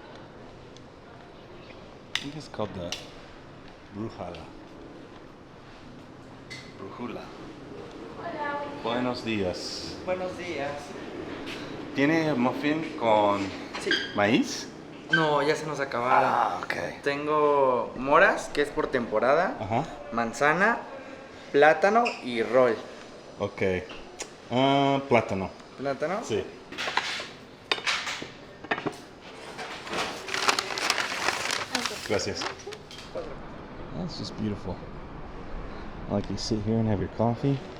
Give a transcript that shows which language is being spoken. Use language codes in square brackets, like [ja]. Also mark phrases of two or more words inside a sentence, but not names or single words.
[en] I think it's called the Brujala. [es] Brujula. Buenos días. Buenos días. ¿Tiene muffin con Sí. ¿Maíz? No, ya se nos acabaron. Ah, ok. Tengo moras, que es por temporada, Ajá. manzana, plátano y rol. Ok. Plátano. ¿Plátano? Sí. Gracias. [en] That's just beautiful. Like you sit here and have your coffee.